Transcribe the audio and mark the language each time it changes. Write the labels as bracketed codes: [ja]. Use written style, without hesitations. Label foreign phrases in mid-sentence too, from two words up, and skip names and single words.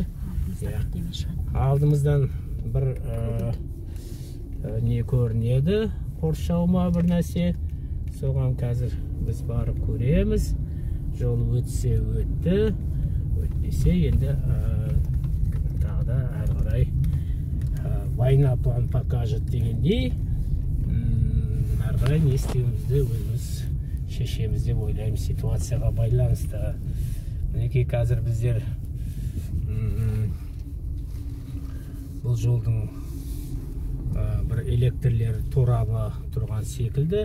[kk] Алдымыздан бір не көрінеді, қоршау ма бір нәрсе. Соған қазір біз барып көреміз. Жол өтсе өтті, өтпесе енді тағы да әрі қарай [ru] война план покажет [kk] дегендей, әрі қарай не істеуімізді өзіміз шешеміз деп ойлаймыз, ситуацияға байланысты. Мінекей қазір біздер бұл жолдың бір электрлер торабы тұрған секілді.